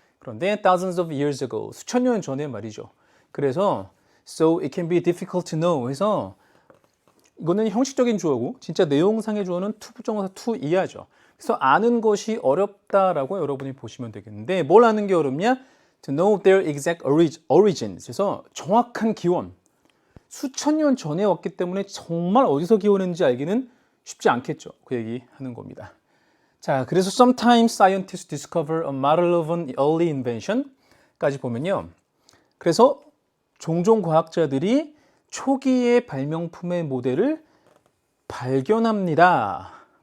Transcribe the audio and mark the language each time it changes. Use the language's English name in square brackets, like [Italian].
[Korean] 그런데 [English] thousands of years ago, [Korean] 수천 년 전에 말이죠. 그래서 [English] So it can be difficult to know [Korean] 해서 이거는 형식적인 주어고 진짜 내용상의 주어는 to 부정어사 to 이하죠. 그래서 아는 것이 어렵다라고 여러분이 보시면 되겠는데 뭘 아는 게 어렵냐? [English] To know their exact origins. [Korean] 그래서 정확한 기원. 수천 년 전에 왔기 때문에 정말 어디서 기원했는지 알기는 쉽지 않겠죠. 그 얘기 하는 겁니다. 자, 그래서 [English] sometimes scientists discover a model of an early invention까지 [Korean] 보면요. 그래서 종종 과학자들이 초기의 발명품의 모델을 발견합니다.